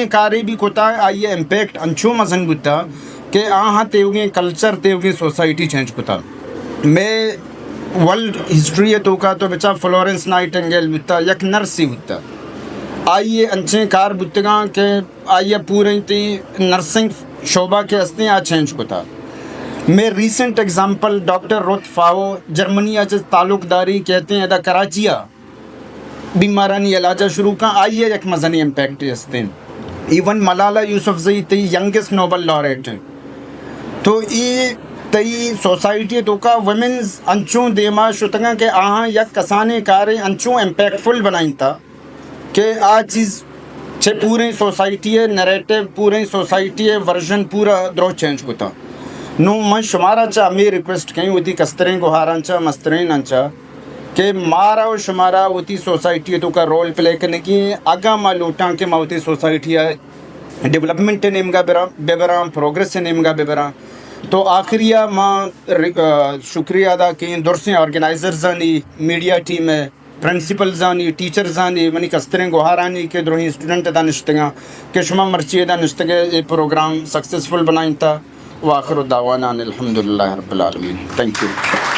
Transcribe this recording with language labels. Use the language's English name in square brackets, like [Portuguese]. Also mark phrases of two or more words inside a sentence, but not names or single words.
[Baluchi] کاری بھی کتا آئیے امپیکٹ انچو مزن بوتا کہ آہاں تیوگیں کلچر تیوگیں [English] society change [Baluchi] کتا میں [English] world history [Baluchi] تو کا تو بچا فلورنس نائٹنگیل بوتا یک نرسی بوتا آئیے انچیں کار بوتگاں کہ آئیے پورے تی نرسنگ شعبہ کے ہستے آ چینج کتا میں ریسنٹ ایگزامپل ڈاکٹر روت فاو جرمنی سے تعلق داری کہتے ہیں ادا کراچیا بیمارانی علاجہ شروع کا آئیے یک مزنی امپیکٹ ہستے ایون ملالہ یوسفزئی تی [English] youngest Nobel laureate [Baluchi] تو یہ تی سوسائٹی تو کا ویمنز انچوں دیما شتگاں کہ آہاں یک کسانے کارے انچوں [English] impactful [Baluchi] بنائیں تھا کہ آ چیز چھے پورے [English] society narrative [Baluchi] پورے سوسائٹی ورژن پورا درو چینج کو تھا نو من شمارا چاہ میں ریکویسٹ کہیں ہوتی کستریں گوہاران چاہ مسترین انچا کہ مارا و شمارا ہوتی سوسائٹی تو کا [English] role play [Baluchi] کرنے کی آگا ماں لوٹاں کہ ماں ہوتی [English] society development [Baluchi] نیمگا بیبران پروگریس نیمگا بیبران تو آخریہ ماں شکریہ ادا کی درسیں آرگنائزرزانی [English] media team [Baluchi] ہے پرنسپلزانی ٹیچرزانی منی کستریں گوہارانی کے دروہی اسٹوڈنٹ دا نشتگاں کہ شما مرچی دا نشتگے یہ [English] program successful [Baluchi] بنائیں تھا [Arabic] وآخر دعوانا الحمدللہ رب العالمین [English] thank you